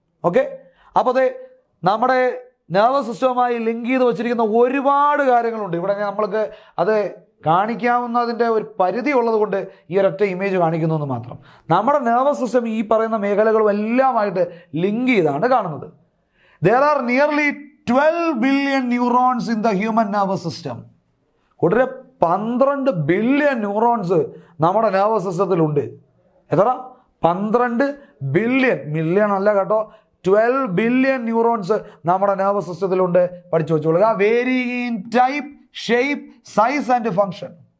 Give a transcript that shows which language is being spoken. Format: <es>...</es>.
<ml>Okay, അപ്പോൾ നമ്മുടെ nervous സിസ്റ്റവുമായി ലിങ്ക് ചെയ്ത് വെച്ചിരിക്കുന്ന ഒരുപാട് കാര്യങ്ങളുണ്ട്. ഇവിടെ നമ്മൾക്ക് അത് കാണിക്കാവുന്നതിൻ്റെ ഒരു പരിധി ഉള്ളത് കൊണ്ട് ഈ ഒരൊറ്റ ഇമേജ് കാണിക്കുന്നു എന്ന് മാത്രം. നമ്മുടെ നെർവസ് സിസ്റ്റം ഈ പറയുന്ന മേഖലകളും എല്ലാമായിട്ട് ലിങ്ക് ചെയ്താണ് കാണുന്നത്.</ml> <en>There are nearly 12 billion neurons in the human nervous system.</en> <ml>കൂട്ടരെ 12 ബില്യൺ ന്യൂറോൺസ് നമ്മുടെ നെർവസ് സിസ്റ്റത്തിലുണ്ട്. എത്ര? 12 ബില്യൺ. മില്യൺ അല്ല കേട്ടോ, 12 ബില്യൺ ന്യൂറോൺസ് നമ്മുടെ നെർവസ് സിസ്റ്റത്തിലുണ്ട്. പഠിച്ചു വെച്ചോളുക.</ml> <en>Vary in type, shape, size and function.</en>